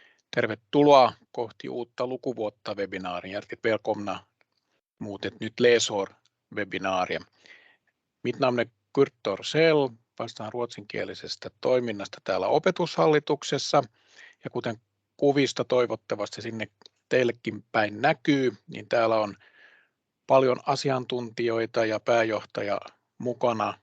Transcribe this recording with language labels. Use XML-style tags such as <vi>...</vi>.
<fi>Tervetuloa kohti uutta lukuvuotta webinaarin.</fi> <sv>Hjärtligt välkomna mot ett nytt läsår-webbinarie. Mitt namn är</sv> <fi>Kurt Torssell, vastaan ruotsinkielisestä toiminnasta täällä opetushallituksessa. Ja kuten kuvista toivottavasti sinne teillekin päin näkyy, niin täällä on paljon asiantuntijoita ja pääjohtaja mukana.</fi>